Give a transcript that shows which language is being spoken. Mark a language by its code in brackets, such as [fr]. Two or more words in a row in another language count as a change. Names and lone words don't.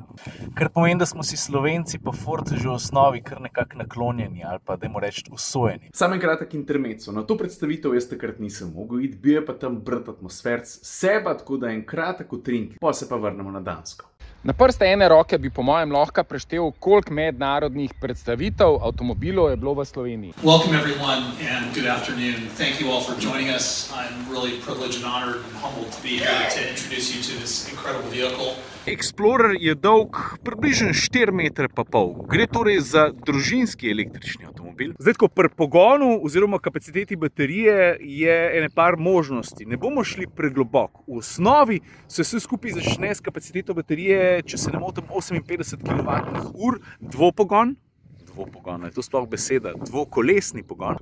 [sl] Kar pomeni, da smo si Slovenci pa Ford že v osnovi kar nekako naklonjeni ali pa, dajmo reči, usojeni. Samo en kratek intermezzo. Na to predstavitev jaz takrat nisem mogel iti, bil je pa tam brt atmosferc seba, tako da en kratek utrink, pa se pa vrnemo na Dansko. Na prste ene roke bi po mojem lahko preštel, koliko mednarodnih predstavitev avtomobilov je bilo v Sloveniji. [en] Welcome everyone and good afternoon. Thank you all for joining us. I'm really privileged and honored and humbled to be here to introduce you to this incredible vehicle. [sl] Explorer je dolg približno 4,5 metra. Gre torej za družinski električni avtomobil. Zdaj, ko pri pogonu oziroma kapaciteti baterije je ene par možnosti. Ne bomo šli pregloboko. V osnovi se vse skupaj začne s kapaciteto baterije, če se ne motim, 58 kWh, dvopogon, je to sploh beseda, dvokolesni pogon.